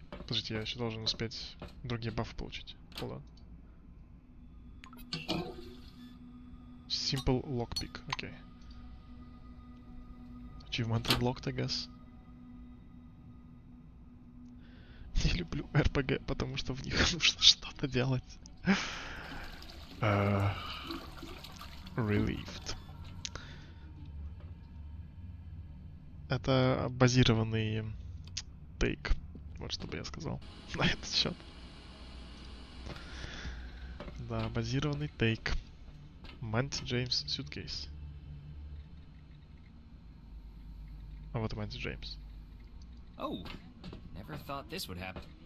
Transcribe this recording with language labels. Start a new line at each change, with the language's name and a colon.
Russian: Подождите, я еще должен успеть другие бафы получить.
English: Hold on. Simple lockpick, окей. Achievement unlocked, I guess.
Russian: Не люблю RPG, потому что в них нужно что-то делать.
English: Relieved.
Russian: Это базированный тейк. Вот что бы я сказал на этот счет. Да, базированный тейк. Мэнти Джеймс Suitcase. А вот и Мэнти Джеймс.
English: Oh, never thought this would happen.